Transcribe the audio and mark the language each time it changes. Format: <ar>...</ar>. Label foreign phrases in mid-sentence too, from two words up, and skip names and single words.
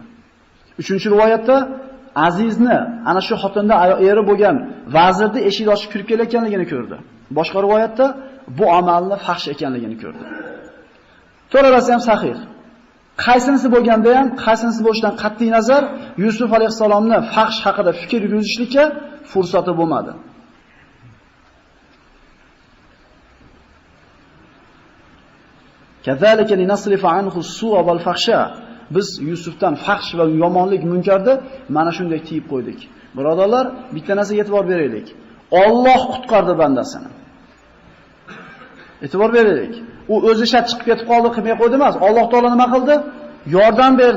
<uz>Uchinchi rivoyatda Azizni, ana shu xotinda eri bo'lgan vazirni eshik ochib kirib kelayotganligini ko'rdi. Boshqa rivoyatda bu amalni faxsh ekanligini ko'rdi. To'g'risi ham sahih. Qaysinisi bo'lganda ham, qaysinisi bo'lishidan qat'iy nazar Yusuf alayhisalomni faxsh haqida fikr yuritishlikka fursati bo'lmadi.</uz> <ar>كذلك لنصرف عنه السوء والفحشاء.</ar> <uz>Biz Yusufdan faxsh va yomonlik munkarni mana shunday tiyib qo'ydik. Birodarlar, bitta narsaga e'tibor beraylik. Alloh qutqardi bandasini. E'tibor beraylik. U o'zi shart chiqib ketib qoldi, qilmay qo'ydi emas. Alloh taolo nima qildi? Yordam berdi.</uz>